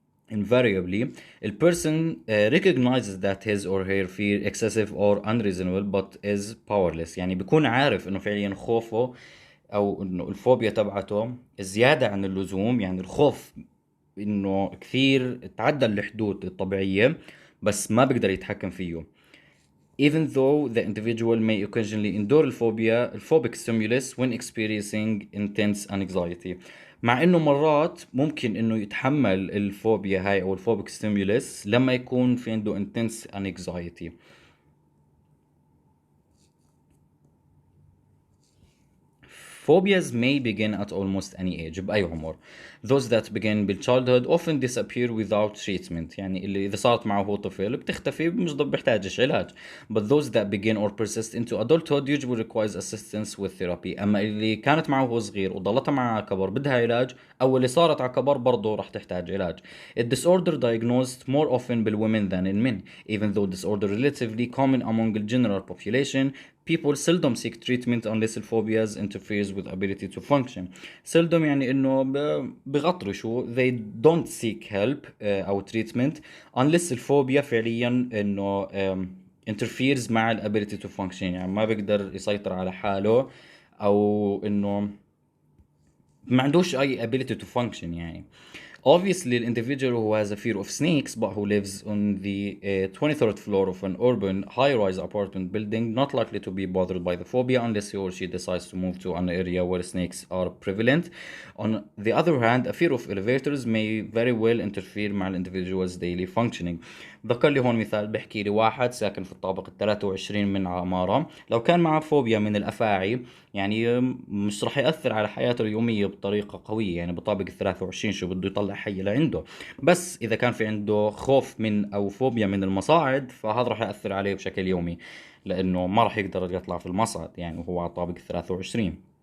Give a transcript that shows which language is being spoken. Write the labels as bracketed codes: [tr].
[en] invariably a person recognizes that his or her fear excessive or unreasonable but is powerless. [ar] يعني بيكون عارف انه فعليا خوفه او انه الفوبيا تبعته زيادة عن اللزوم، يعني الخوف انه كثير تعدى الحدود الطبيعية بس ما بيقدر يتحكم فيه. [en] Even though the individual may occasionally endure phobic stimulus when experiencing intense anxiety. [ar] مع انه مرات ممكن انه يتحمل الفوبيا هاي او الفوبيك ستيمولس لما يكون في عنده [en] intense anxiety. Phobias may begin at almost any age [ar] بأي عمر. [en] Those that begin بالchildhood often disappear without treatment. [ar] يعني اللي إذا صارت معه هو طفل بتختفي مش بيحتاجش علاج. [en] But those that begin or persist into adulthood usually requires assistance with therapy. [ar] أما اللي كانت معه وهو صغير وضلتها معه على كبر بدها علاج، أو اللي صارت على كبر برضه راح تحتاج علاج. [en] A disorder diagnosed more often by women than in men. Even though disorder relatively common among the general population, people seldom seek treatment unless the phobias interferes with ability to function. [ar] seldom يعني انه بغطرشوا [en] they don't seek help [ar] او treatment unless الفوبيا فعليا انه interferes مع ال [en] ability to function، [ar] يعني ما بيقدر يسيطر على حاله او انه ما عندوش اي ability to function يعني. [en] Obviously, the individual who has a fear of snakes but who lives on the 23rd floor of an urban high-rise apartment building not likely to be bothered by the phobia unless he or she decides to move to an area where snakes are prevalent. On the other hand, a fear of elevators may very well interfere مع individual's daily functioning. [ar] ذكر لي هون مثال بحكي لي واحد ساكن في الطابق ال 23 من عمارة، لو كان معه فوبيا من الأفاعي يعني مش رح يأثر على حياته اليومية بطريقة قوية، يعني بطابق ال 23 شو بده يطلع حي لعنده. بس إذا كان في عنده خوف من أو فوبيا من المصاعد فهذا رح يأثر عليه بشكل يومي، لأنه ما رح يقدر يطلع في المصعد يعني وهو على طابق ال 23.